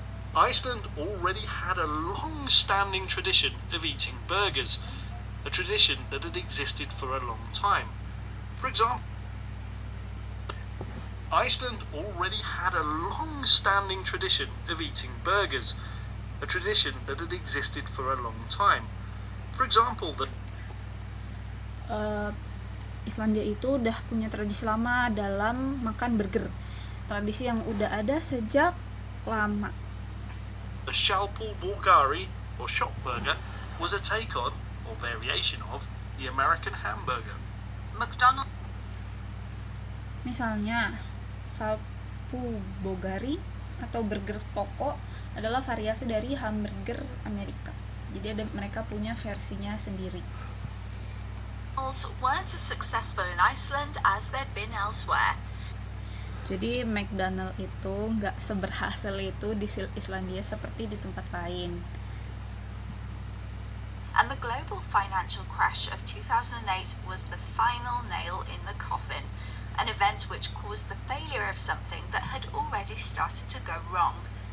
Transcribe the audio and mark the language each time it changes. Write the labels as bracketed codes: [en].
[en] Iceland already had a long-standing tradition of eating burgers, a tradition that had existed for a long time. For example, Iceland already had a long-standing tradition of eating burgers, a tradition that had existed for a long time. For example, [id] Islandia itu udah punya tradisi lama dalam makan burger, tradisi yang udah ada sejak lama. [en] The sjoppubogari, or shop burger, was a take on, or variation of, the American hamburger. [id] Misalnya, sapu bogari atau burger toko adalah variasi dari hamburger Amerika. Jadi mereka punya versinya sendiri. [en] Weren't as successful in Iceland as they'd been elsewhere. [id] Jadi McDonald itu nggak seberhasil itu di Islandia seperti di tempat lain. [en] And the global financial crash of 2008 was the final nail in the coffin, an event which caused the failure of something that had already started to go wrong.